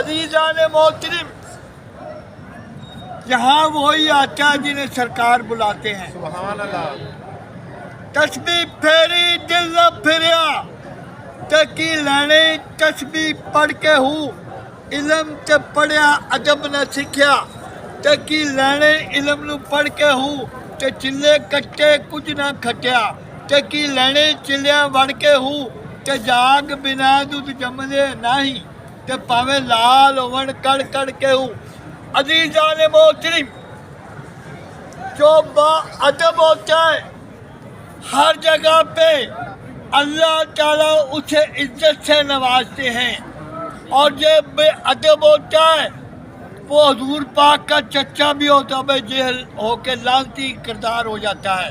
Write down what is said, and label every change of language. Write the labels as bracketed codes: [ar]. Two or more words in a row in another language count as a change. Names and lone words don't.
[ur] عزیزان محترم، یہاں وہی آتا ہے جنہیں سرکار بلاتے ہیں۔ [ar] سبحان اللہ۔ [pa] تسبیح پھیری دل نہ پھریا تکی لینے تسبیح پڑھ کے ہوں علم تے پڑھیا ادب نہ سکھیا تکی لینے علم نو پڑھ کے ہوں تے چلے کٹے کچھ نہ کھٹیا تکی لینے چلیا وڑ کے ہوں تے جاگ بنا دودھ جمدے نہیں تے پاوے لال ہون کڑ کڑ کے ہوں۔ [ur] عزیزان محترم، جو با ادب ہوتا ہے ہر جگہ پہ اللہ تعالیٰ اسے عزت سے نوازتے ہیں، اور جو بے ادب ہوتا ہے وہ حضور پاک کا چچا بھی ہوتا ہے، جہل ہو کے لعنتی کردار ہو جاتا ہے۔